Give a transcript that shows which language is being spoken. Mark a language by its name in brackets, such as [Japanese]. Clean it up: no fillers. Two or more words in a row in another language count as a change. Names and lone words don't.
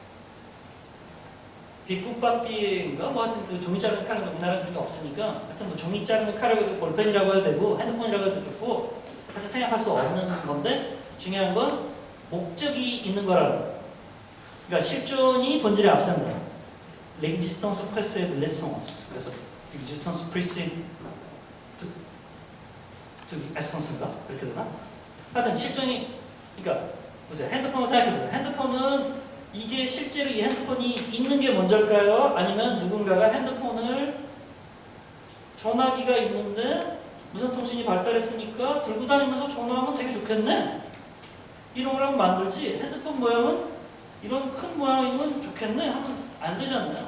[Korean] 비꾸빠삐인가 뭐 하여튼 그 종이 자르는 칼은 우리나라에 그런 게 없으니까 하여튼 뭐 종이 자르는 칼이라고 해도 볼펜이라고 해도 되고 핸드폰이라고 해도 좋고 하여튼 생각할 수 없는 건데, 중요한 건 목적이 있는 거라는 거예요. 그러니까 실존이 본질에 앞선다. [French] l'existence précède l'essence. [Korean] 그래서 [French] l'existence précède essence [Korean] 인가? 그렇게 되나? 하여튼 실존이, 그러니까 보세요. 핸드폰을 생각해보세요. 핸드폰은 이게 실제로 이 핸드폰이 있는 게 먼저일까요? 아니면 누군가가 핸드폰을 전화기가 있는데 무선통신이 발달했으니까 들고 다니면서 전화하면 되게 좋겠네, 이런 걸 하면 만들지, 핸드폰 모양은 이런 큰 모양이면 좋겠네 하면 안 되잖아요.